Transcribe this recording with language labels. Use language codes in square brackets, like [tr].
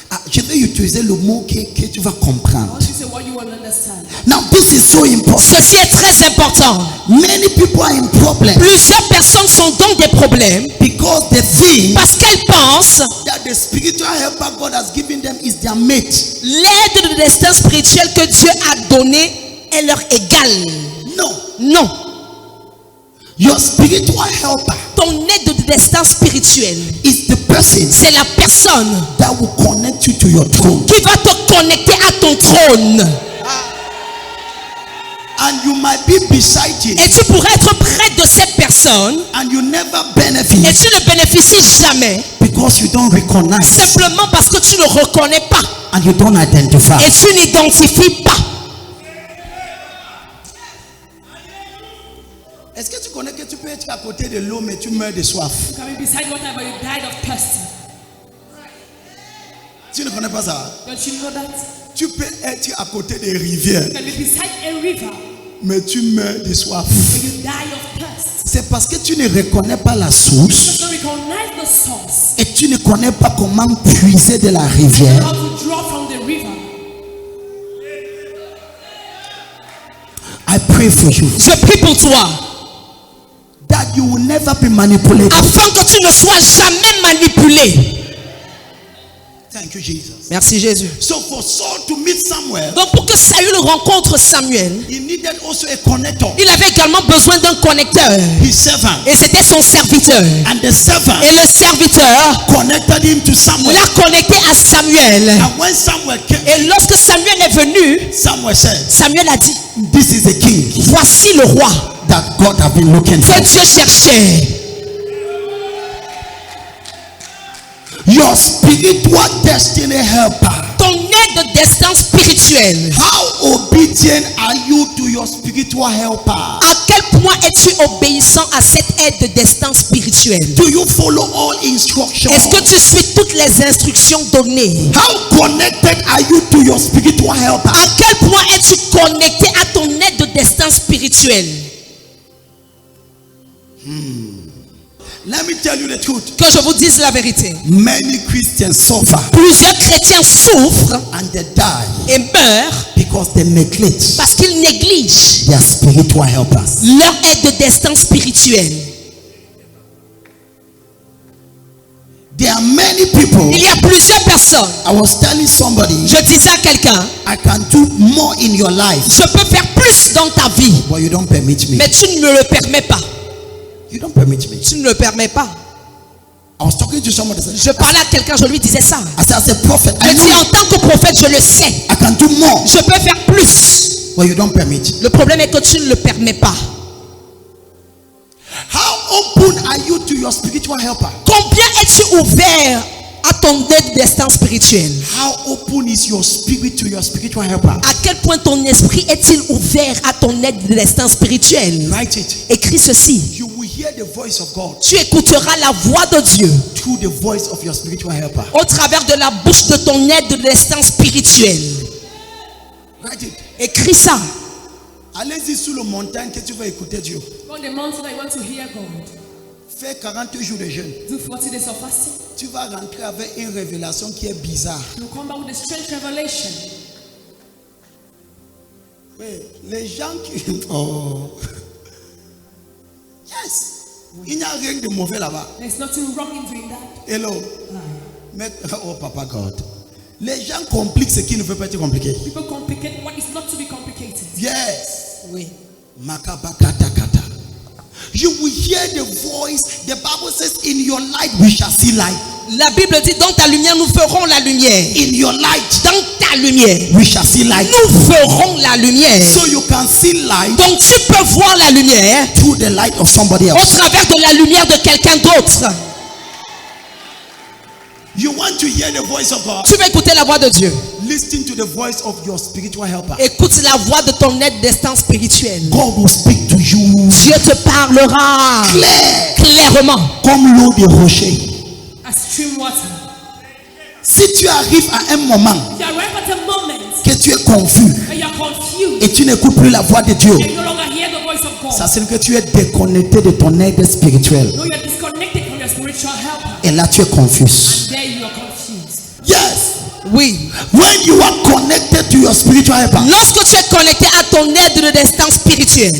[fr] je vais utiliser le mot que tu vas comprendre. [en] once you say what you will understand. Now this is so important. [fr] Ceci est très important. [en] Many people are in problem [fr] Plusieurs personnes sont dans des problèmes [en] because they think [fr] parce qu'elles pensent [en] that the spiritual helper God has given them is their mate. [fr] l'aide de destin spirituel que Dieu a donné est leur égale. [en] No, [fr] Non. [en] your spiritual helper [fr] Ton aide de destin spirituel, [en] is the person [fr] c'est la personne [en] that will connect you to your throne. [fr] qui va te connecter à ton trône. [en] And you might be beside him [fr] Et tu pourrais être près de cette personne [en] and you never [fr] et [en] benefit [fr] tu ne bénéficies jamais [en] because you don't recognize [fr] simplement parce que tu ne reconnais pas [en] and you don't identify. [fr] et tu n'identifies pas. Est-ce que tu connais que tu peux être à côté de l'eau mais tu meurs de soif? [en] You can be beside water, but you died of thirst. [fr] Tu ne connais pas ça? [en] Don't you know that? [fr] Tu peux être à côté des rivières [en] You can be beside a river, [fr] mais tu meurs de soif. [en] but you die of thirst. [fr] C'est parce que tu ne reconnais pas la source [en] So recognize the source. [fr] et tu ne connais pas comment puiser de la rivière. [en] How to draw from the river. I pray for you [fr] Je prie pour toi [en] that you will never be manipulated. [fr] afin que tu ne sois jamais manipulé. [en] Thank you, Jesus. [fr] Merci Jésus. [en] So for Saul to meet Samuel, [fr] Donc pour que Saül rencontre Samuel, [en] he needed also a connector, [fr] il avait également besoin d'un connecteur. [en] his servant. [fr] Et c'était son serviteur. [en] And the servant [fr] Et le serviteur [en] connected him to Samuel. [fr] l'a connecté à Samuel. [en] And when Samuel came, [fr] Et lorsque Samuel est venu, [en] Samuel said, [fr] Samuel a dit, [en] this is the king [fr] voici le roi [en] that God have been looking for. [fr] que Dieu cherchait. [en] Your spiritual destiny helper. [fr] Ton aide de destin spirituel. [en] How obedient are you to your spiritual helper? [fr] À quel point es-tu obéissant à cette aide de destin spirituel? [en] Do you follow all instructions? [fr] Est-ce que tu suis toutes les instructions données? [en] How connected are you to your spiritual helper? [fr] À quel point es-tu connecté à ton aide de destin spirituel? [en] Let me tell you the truth. [fr] Que je vous dise la vérité. [en] Many Christians suffer [fr] Plusieurs chrétiens souffrent [en] and they die [fr] et meurent [en] because they neglect [fr] parce qu'ils négligent [en] their spiritual helpers. [fr] leur aide de destin spirituel. [en] There are many people. [fr] Il y a plusieurs personnes. [en] I was telling somebody, [fr] Je disais à quelqu'un, [en] I can do more in your life, [fr] je peux faire plus dans ta vie, [en] but you don't permit me. [fr] mais tu ne me le permets pas. [en] You don't permit me. [fr] Tu ne le permets pas. [en] I was talking to somebody. [fr] Je parlais à quelqu'un, je lui disais ça. [en] I said, as a prophet, [fr] Je [en] I [fr] dis, en [en] know [fr] tant que prophète, je le sais. [en] I can do more, [fr] Je peux faire plus. [en] but you don't permit. [fr] Le problème est que tu ne le permets pas. [en] How open are you to your spiritual helper? [fr] Combien es-tu ouvert à ton aide destin spirituel? [en] How open is your spirit to your spiritual helper? [fr] À quel point ton esprit est-il ouvert à ton aide destin spirituel? [en] Write it. [fr] Écris ceci. [en] You will hear the voice of God [fr] Tu écouteras la voix de Dieu [en] through the voice of your spiritual helper. [fr] au travers de la bouche de ton aide destin spirituel. [en] Write it. [fr] Écris ça. Allez-y sur le montagne que tu vas écouter Dieu. [en] On the mountain I want to hear God. [fr] Fais 40 jours de jeûne. [en] Do 40 days of fasting. [fr] Tu vas rentrer avec une révélation qui est bizarre. [en] You come back with a strange revelation. [fr] Oui, les gens qui... Oh. Yes. Il n'y a rien de mauvais là-bas. [en] There's nothing wrong in doing that. Hello. Mais, oh, Papa God. [fr] Les gens compliquent ce qui ne peut pas être compliqué. [en] People complicate what is not to be complicated. Yes. [fr] Oui. [en] Makabakatakata. You will hear the voice. The Bible says, in your light we shall see light. [fr] La Bible dit, dans ta lumière, nous ferons la lumière. [en] In your light [fr] Dans ta lumière, [en] we shall see light. [fr] nous ferons la lumière. [en] So you can see light [fr] Donc tu peux voir la lumière [en] through the light of somebody [fr] au [en] else. [fr] travers de la lumière de quelqu'un d'autre. [en] You want to hear the voice of God? [fr] Tu veux écouter la voix de Dieu. [en] Listen to the voice of your spiritual helper. [fr] Écoute la voix de ton aide destin spirituel. [en] God will speak to you [fr] Dieu te parlera clairement. comme l'eau des rochers. [en] As stream water. [fr] Si tu arrives à un moment [en] You arrive at a moment [fr] que tu es confus [en] and you are confused [fr] et tu n'écoutes plus la voix de Dieu, [en] and you no longer hear the voice of God. [fr] ça signifie que tu es déconnecté de ton aide spirituelle. [en] No, you are disconnected from your spiritual helper. [fr] Et là, tu es confus. [en] There you are confused. Yes. [fr] Oui. [en] When you are connected to your spiritual helper, [fr] Lorsque tu es connecté à ton aide de destin spirituel,